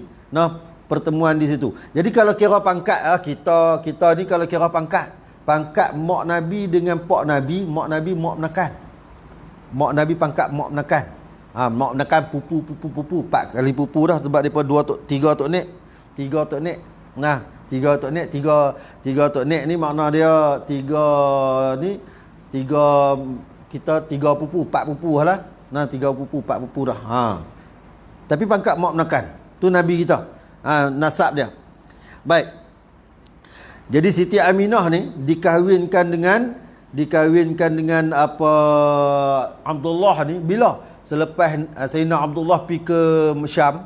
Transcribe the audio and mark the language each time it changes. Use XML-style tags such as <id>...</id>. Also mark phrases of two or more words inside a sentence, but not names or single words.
<ms>Pertemuan di situ. Jadi kalau kira pangkat, kita ni kalau kira pangkat mak Nabi dengan pak Nabi, mak Nabi mak menekan. Mak Nabi pangkat mak menekan. Mak menekan pupu 4 kali pupu dah, sebab depa 3 tok nek. 3 tok nek. 3 tok nek, 3 tok nek ni makna dia 3 ni 3 kita 3 pupu, 4 pupu lah. 3 pupu, 4 pupu dah. Tapi pangkat mak menekan. Tu Nabi kita. Nasab dia. Baik. Jadi Siti Aminah ni dikahwinkan dengan apa Abdullah ni bila selepas Sayyidina Abdullah pergi ke Syam.</ms>